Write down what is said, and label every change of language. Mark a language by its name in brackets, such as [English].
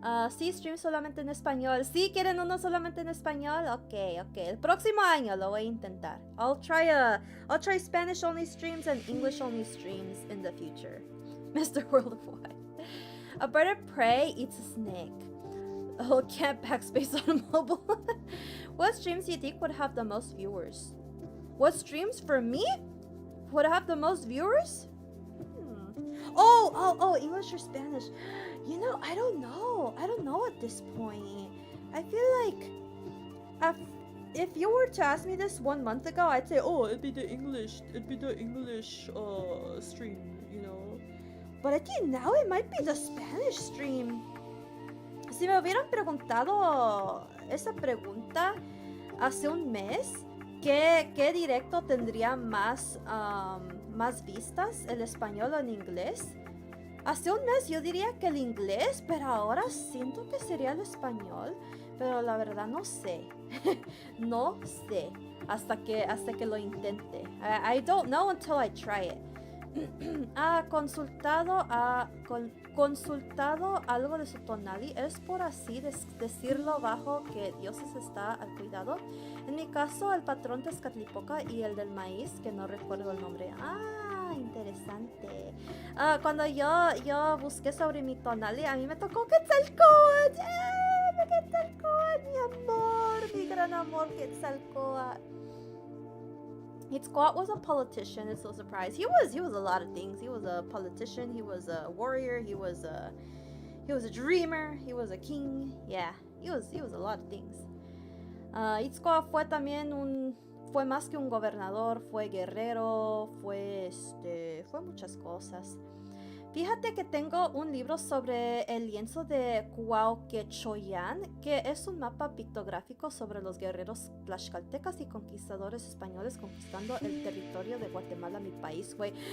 [Spanish] Sí, stream solamente en español. Sí, ¿quieren uno solamente en español? Okay. El próximo año lo voy a intentar. [English] I'll try Spanish only streams and English only streams in the future. Mr. Worldwide. A bird of prey eats a snake. Oh, can't backspace on mobile. What streams do you think would have the most viewers? What streams for me would have the most viewers? Oh, English or Spanish? You know, I don't know at this point. I feel like if you were to ask me this 1 month ago, I'd say, oh, it'd be the English stream, you know. But I think now it might be the Spanish stream. [Spanish] Si me hubieran preguntado esa pregunta hace un mes, ¿qué directo tendría más vistas, el español o el inglés? Hace un mes yo diría que el inglés, pero ahora siento que sería el español, pero la verdad no sé. No sé hasta que lo intente. [English] I don't know until I try it. [Spanish] Consultado algo de su tonali, es por así decirlo bajo que Dioses está al cuidado. En mi caso, el patrón de Tezcatlipoca y el del maíz, que no recuerdo el nombre. Interesante. Cuando yo busqué sobre mi tonali, a mí me tocó Quetzalcóatl. Quetzalcóatl, mi amor, mi gran amor Quetzalcóatl. [English] Quetzalcóatl was a politician. It's no surprise. He was a lot of things. He was a politician. He was a warrior. He was a dreamer. He was a king. Yeah, he was a lot of things. [Spanish] Quetzalcóatl fue más que un gobernador. Fue guerrero. Fue muchas cosas. Fíjate que tengo un libro sobre el lienzo de Cuauhtémoc, que es un mapa pictográfico sobre los guerreros tlaxcaltecas y conquistadores españoles conquistando el territorio de Guatemala, mi país, güey.